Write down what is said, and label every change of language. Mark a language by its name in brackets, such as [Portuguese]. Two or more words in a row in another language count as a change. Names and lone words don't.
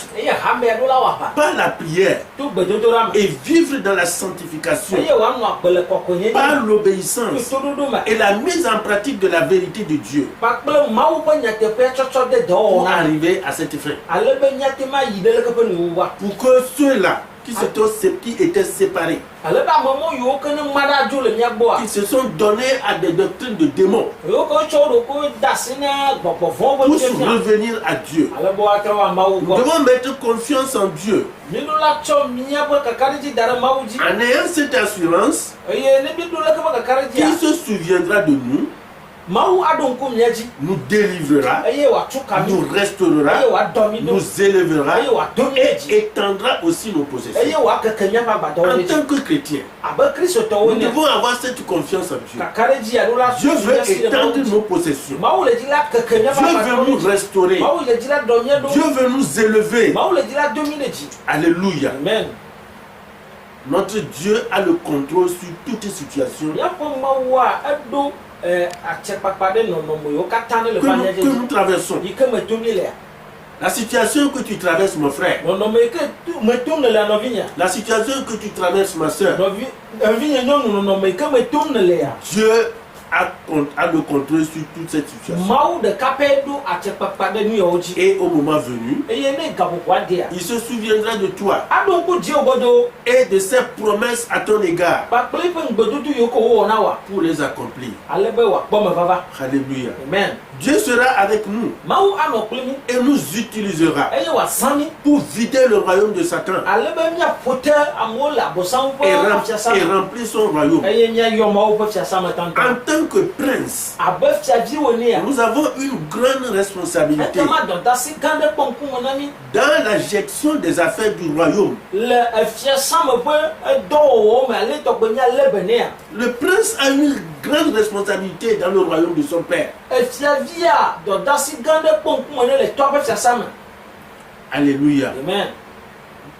[Ewe] eye hamea ɖo la wɔ aʋa [French] par la prière [Ewe] to gbedodoɖa me [French] et vivre dans la sanctification, [Ewe] eye wòanɔ agbe le kɔkɔenye [French] par [Ewe] dzi [French] l'obéissance [Ewe] to toɖoɖo me [French] et la mise en pratique de la vérité de Dieu [Ewe] kpakple Mawu ƒe nyateƒea tsɔtsɔ de [French] pour [Ewe] dɔwɔwɔna me [French] arriver à cette fin. [Ewe] ale be míate ma yi ɖe leke ƒe nuwuwa [French] Pour que ceux-là qui étaient séparés, [Ewe] ale be ame mɔ yiwo ke ne ma ɖa dzo le mía gbɔa [French] qui se sont donnés à des doctrines de démons [Ewe] yiwo ke wotsɔ wo ɖokuiwo de asi na gbɔgbɔ vɔwo ƒe [French] pour [Ewe] fiafia [French] revenir à Dieu. [Ewe] ale be woatrɔ wɔ Mawu [French] Nous [Ewe] gbɔ [French] devons mettre confiance en Dieu. [Ewe] míɖo la tsɔ míaƒe kakaɖedzi da ɖe Mawu dzi [French] En ayant cette assurance [Ewe] eye ne míɖo leke ƒe kakaɖedzia [French] qu'il se souviendra de nous, [Ewe] Mawu aɖo ŋku mía dzi [French] nous délivrera, [Ewe] eye wòatu ka mí [French] nous restaurera, [Ewe] eye wòadɔ mí ɖo [French] nous élèvera [Ewe] eye wòado mí ɖe [French] et [Ewe] dzi [French] étendra aussi nos [Ewe] eye [French] possessions. [Ewe] wòakeke míaƒe agbadɔwo [French] En [Ewe] ɖe dzi [French] tant que chrétiens, [Ewe] abe kristotɔwo [French] nous [Ewe] ene [French] devons avoir cette confiance en Dieu. [Ewe] kakaɖedzi aɖo la [French] Dieu veut [Ewe] míasi ɖe Mawu [French] étendre [Ewe] dzi [French] nos possessions. [Ewe] Mawu le dzi la keke míaƒe [French] Dieu veut [Ewe] agbadɔwo [French] nous [Ewe] ɖe dzi [French] restaurer. [Ewe] Mawu le dzi la dɔ mía ɖo [French] Dieu veut nous élever. [Ewe] Mawu le dzi la do mí ɖe dzi [French] Alléluia. [Ewe] amen [French] Notre Dieu a le contrôle sur toutes les situations [Ewe] míaƒe Mawua eɖo atsekpakpa ɖe nɔnɔme yiwo katã ne le [French] que [Ewe] va [French] nous, [Ewe] mía [French] que [Ewe] dzi [French] nous traversons. [Ewe] yi ke me tom le lea [French] La situation que tu traverses, mon frère, [Ewe] nɔnɔme yi ke me tom le lea nɔvinya [French] la situation que tu traverses, ma soeur, [Ewe] nɔvinye nyɔnu nɔnɔme yi ke me tom le lea [French] Dieu a le contrôle sur toute cette situation. [Ewe] Mawu ɖeka pɛ ɖo atsekpakpa ɖe nu yawo dzi [French] Et au moment venu, [Ewe] eye ne gaƒoƒoa dea [French] il se souviendra de toi [Ewe] aɖo ŋku dziwò godo [French] et de ses promesses à ton égard [Ewe] kpakple eƒe ŋugbedodo yiwo ke wowɔ na wa [French] pour les accomplir. [Ewe] ale be wòakpɔ me vava [French] Alléluia. [Ewe] amen [French] Dieu sera avec nous [Ewe] Mawu anɔ kpli mí [French] et nous utilisera [Ewe] eye wòazã mí [French] pour vider le royaume de Satan [Ewe] ale be míaƒo te amewo le abosam [French] et, [Ewe] ƒe fiasa [French] et [Ewe] me [French] remplir son royaume. [Ewe] eye míayɔ Mawu ƒe fiasa me tantɔ [French] En tant que prince, [Ewe] abe fiaviwo nea [French] nous avons une grande responsabilité [Ewe] ekema dɔdasi gã ɖe kpɔ ŋkume na mí [French] dans la gestion des affaires du royaume. [Ewe] le fiasa me ƒe dɔwɔwɔwo me ale tɔgbe míalé be nea [French] Le prince a une grande responsabilité dans le royaume de son père. [Ewe] fiavia dɔdasi gã ɖe kpɔ ŋkume ne le tɔa ƒe fiasa me